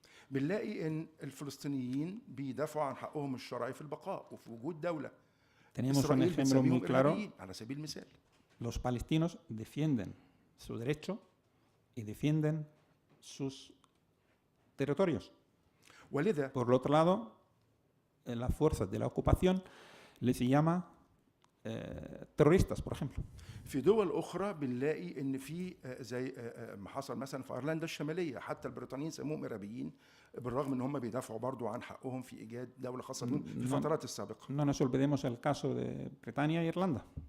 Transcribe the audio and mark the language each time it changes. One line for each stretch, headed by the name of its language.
Arabic: بنلاقي ان الفلسطينيين بيدافعوا عن حقهم الشرعي في البقاء وفي وجود دولة.
Spanish: Tenemos un ejemplo muy claro.
Arabic: على سبيل المثال.
Spanish: Los palestinos defienden su derecho y defienden sus territorios.
Arabic: ولذا
Spanish: por el otro lado, las fuerzas de la ocupación les llama terroristas, por ejemplo.
Arabic: في دول أخرى بنلاقي إن في زي ما حصل مثلا في أيرلندا الشمالية، حتى البريطانيين سموهم إرهابيين بالرغم إن هم بيدافعوا برضو عن حقهم في إيجاد دولة خاصة بهم في الفترات السابقة.
Spanish: No nos olvidemos el caso de Britania y Irlanda.